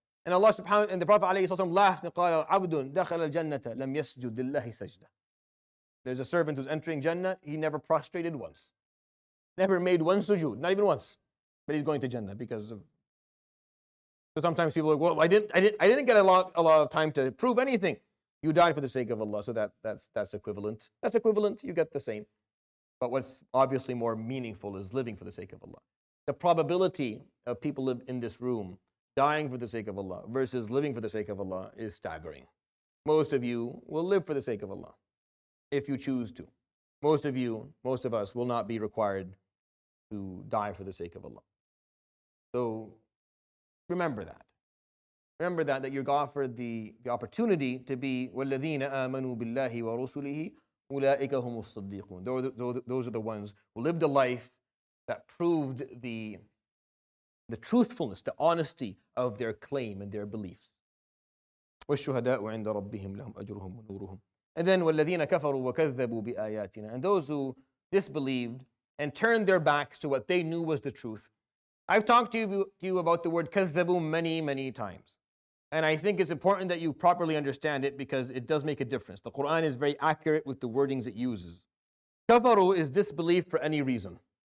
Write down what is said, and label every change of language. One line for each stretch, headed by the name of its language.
English: And Allah subhanahu and the Prophet ﷺ laughed and
Arabic: قال عبد دخل الجنة لم يسجد لله سجدة.
English: There's a servant who's entering Jannah. He never prostrated once. Never made one sujood, not even once. But he's going to Jannah because of. So sometimes people are like, well, I didn't get a lot of time to prove anything. You died for the sake of Allah, so that's equivalent. That's equivalent. You get the same. But what's obviously more meaningful is living for the sake of Allah. The probability of people in this room dying for the sake of Allah versus living for the sake of Allah is staggering. Most of you will live for the sake of Allah if you choose to. Most of us will not be required to die for the sake of Allah. So remember that. Remember that you're offered the opportunity to be
Arabic: وَالَّذِينَ آمَنُوا بِاللَّهِ وَرُسُلِهِ أُولَٰئِكَ هُمُ الصَّدِّيقُونَ.
English: Those are the ones who lived a life that proved the truthfulness, the honesty of their claim and their beliefs.
Arabic: وَالشُّهَدَاءُ عِنْدَ رَبِّهِمْ لَهُمْ أَجْرُهُمْ وَنُورُهُم.
English: And then
Arabic: وَالَّذِينَ كَفَرُوا وَكَذَّبُوا بِآيَاتِنَا.
English: And those who disbelieved and turned their backs to what they knew was the truth. I've talked to you about the word كَذَّبُوا many times. And I think it's important that you properly understand it because it does make a difference. The Quran is very accurate with the wordings it uses. Kafaru is disbelief for any reason.